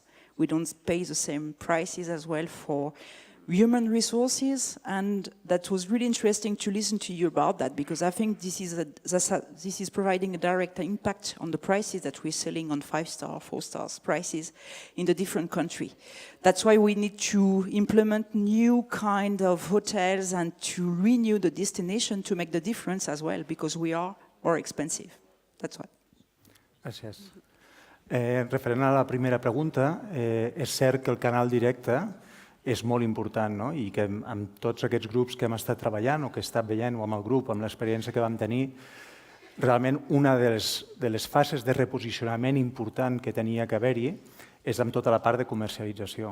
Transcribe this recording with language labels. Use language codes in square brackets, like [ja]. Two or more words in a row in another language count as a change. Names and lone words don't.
[en] We don't pay the same prices as well for human resources, and that was really interesting to listen to you about that, because I think this is providing a direct impact on the prices that we're selling on 5-star, 4-star prices in the different country. That's why we need to implement new kind of hotels and to renew the destination to make the difference as well, because we are more expensive. That's why. [ca] Gràcies. Referent a la primera pregunta, és cert que el canal directe és molt important, no? I que amb tots aquests grups que hem estat treballant o que he estat veient, o amb el grup, amb l'experiència que vam tenir, realment una de les fases de reposicionament important que tenia que haver-hi és amb tota la part de comercialització.